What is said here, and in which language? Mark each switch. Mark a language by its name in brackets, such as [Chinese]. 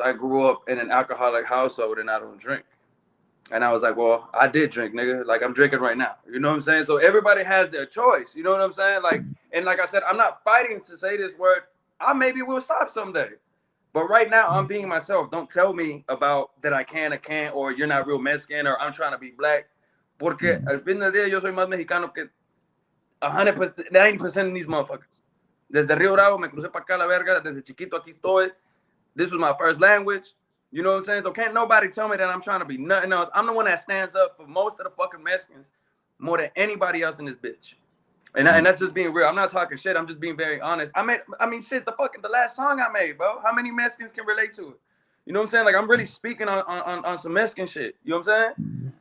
[English] I grew up in an alcoholic household and I don't drink. And I was like, well, I did drink, nigga. Like, I'm drinking right now. You know what I'm saying? So everybody has their choice. You know what I'm saying? Like, and like I said, I'm not fighting to say this word. I maybe will stop someday. But right now, I'm being myself. Don't tell me about that I can or can't, or you're not real Mexican, or I'm trying to be black. [Spanish] Porque al fin del día, yo soy más mexicano que 100%, [English] 90% of these motherfuckers. [Spanish] Desde Río Bravo, me crucé para acá la verga. Desde chiquito, aquí estoy. [English] This was my first language. You know what I'm saying? So can't nobody tell me that I'm trying to be nothing else. I'm the one that stands up for most of the fucking Mexicans more than anybody else in this bitch. And that's just being real. I'm not talking shit. I'm just being very honest. I mean, shit, the last song I made, bro. How many Mexicans can relate to it? You know what I'm saying? Like, I'm really speaking on some Mexican shit. You know what I'm saying?